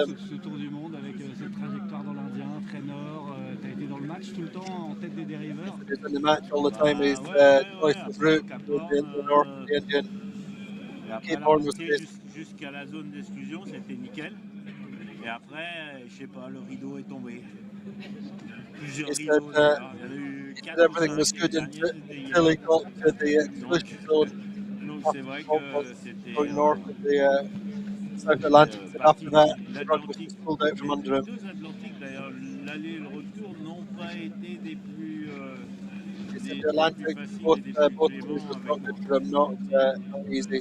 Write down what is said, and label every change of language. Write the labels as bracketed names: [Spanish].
[French] Ce tour du monde avec cette trajectoire dans l'Indien, très nord, tu as été dans le match tout le temps en tête des dériveurs. [English] He's in the match all the time. He's choice of route with the North and the Indian. [French] Et après la montée jusqu'à la zone d'exclusion, c'était nickel. Et après, je sais pas, le rideau est tombé. Plusieurs rideaux. Il y en a eu 4 [English] everything was good until he got to the exclusion zone. [French] Donc c'est vrai que c'était... [English] Going north of the South Atlantic. After that, the rug was just pulled out from under him. [French] Les deux Atlantiques, d'ailleurs, l'aller et le retour n'ont pas été des plus... [English] the Atlantic, both was destructed for him, not easy.